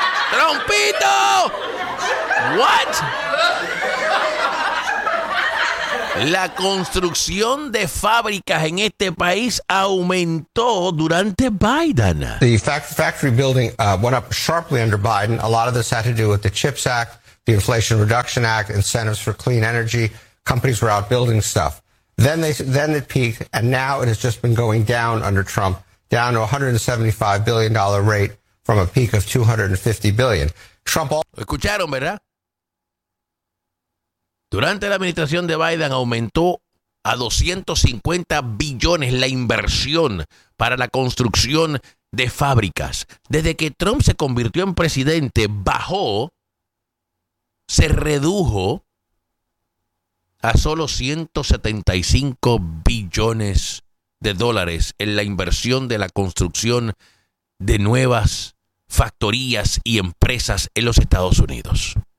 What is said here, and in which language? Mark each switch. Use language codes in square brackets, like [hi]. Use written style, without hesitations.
[en] Trumpito! What? [es] La construcción de fábricas en este país aumentó durante Biden. [en] The factory building went up sharply under Biden. A lot of this had to do with the CHIPS Act, the Inflation Reduction Act, incentives for clean energy. Companies were out building stuff. Then it peaked, and now it has just been going down under Trump, down to $175 billion rate from a peak of $250 billion. Trump also... [es] ¿Escucharon, verdad? Durante la administración de Biden aumentó a 250 billones la inversión para la construcción de fábricas. Desde que Trump se convirtió en presidente, bajó, se redujo a solo 175 billones de dólares en la inversión de la construcción de nuevas factorías y empresas en los Estados Unidos.